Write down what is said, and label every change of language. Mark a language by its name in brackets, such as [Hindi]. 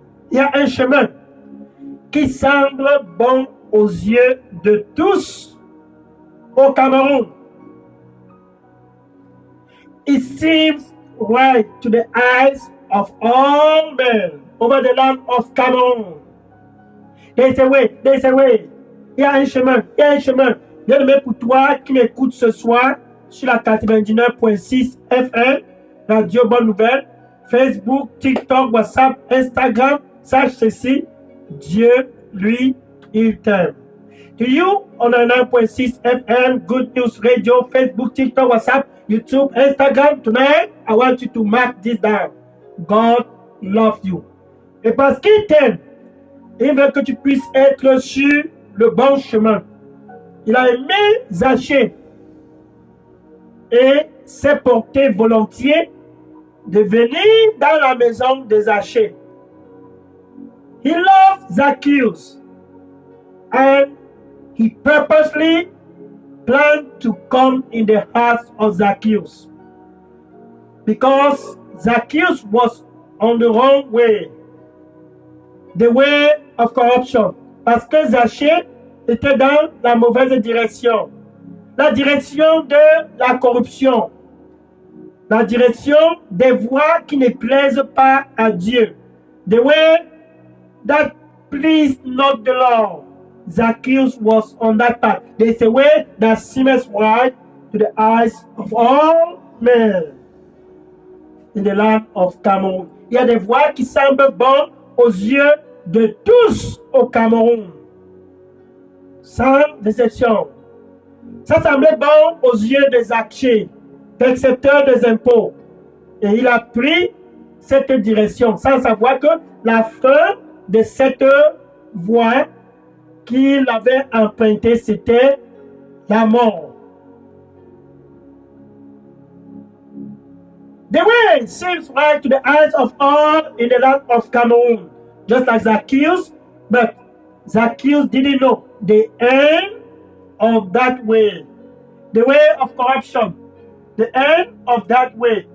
[French] Il y a un chemin qui semble bon aux yeux de tous au Cameroun. [English] It seems right to the eyes of all men over the land of Cameroon. There is a way. There is a way. [French] Il y a un chemin. Il y a un chemin. Bien-aimé, pour toi qui m'écoutes ce soir sur la 99.6 FM, Radio Bonne Nouvelle, Facebook, TikTok, WhatsApp, Instagram, sache ceci, Dieu, lui, il t'aime. [English] To you on the 9.6 FM, Good News Radio, Facebook, TikTok, WhatsApp, YouTube, Instagram, tonight, I want you to mark this down. God loves you. [French] Et parce qu'il t'aime, il veut que tu puisses être sur le bon chemin. Il a aimé Zachée et s'est porté volontiers de venir dans la maison de Zachée. [English] He loved Zacchaeus and he purposely planned to come in the house of Zacchaeus because Zacchaeus was on the wrong way, the way of corruption. [French] Parce que Zachée était dans la mauvaise direction, la direction de la corruption, la direction des voies qui ne plaisent pas à Dieu, [English] the way that pleased not the Lord. Zacchaeus was on that path. There is a way that seems right to the eyes of all men in the land of Cameroon. [French] Il y a des voies qui semblent bonnes aux yeux de tous au Cameroun, sans déception. Ça semblait bon aux yeux de Zachée, percepteur des impôts. Et il a pris cette direction sans savoir que la fin de cette voie qu'il avait empruntée, c'était la mort. [English] The way seems right to the eyes of all in the land of Cameroon, just like Zacchaeus, but Zacchaeus didn't know the end of that way, the way of corruption, the end of that way.